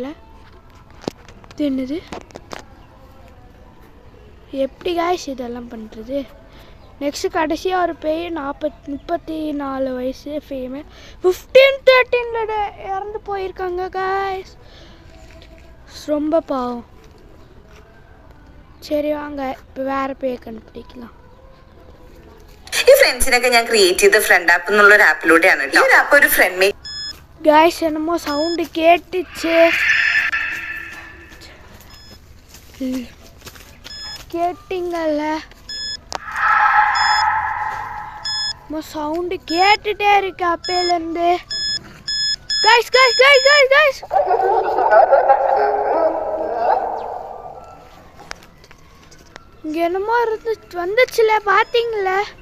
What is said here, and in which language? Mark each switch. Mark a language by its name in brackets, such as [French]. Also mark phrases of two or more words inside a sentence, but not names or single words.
[Tamil] இது என்னது? எப்படி காய்ஸ் இதெல்லாம் பண்ணுறது? நெக்ஸ்ட்டு கடைசியாக ஒரு பேய் 34 வயசு ஃபீமேல் 15-13 இறந்து போயிருக்காங்க காய்ஸ். ரொம்ப பாவம். சரி வாங்க இப்போ வேறு பேய் கண்டுபிடிக்கலாம். [Malayalam] ഈ ഫ്രണ്ട്സിനൊക്കെ ഞാൻ ക്രിയേറ്റ് ചെയ്ത ഫ്രണ്ട് ആപ്പ് എന്നുള്ള ഒരു ആപ്പിലൂടെയാണ് കേട്ടോ. ഈ ആപ്പ് ഒരു [English] friend make [Tamil] காய்ஸ் என்னமோ சவுண்டு கேட்டுச்சு. கேட்டிங்கல்ல சவுண்டு கேட்டுட்டே இருக்கு அப்பையிலேருந்து. காய்ஸ் காய்ஸ் காய்ஸ் காய்ஸ் காய்ஸ் இங்கே என்னமோ வந்துச்சுல பார்த்தீங்களா?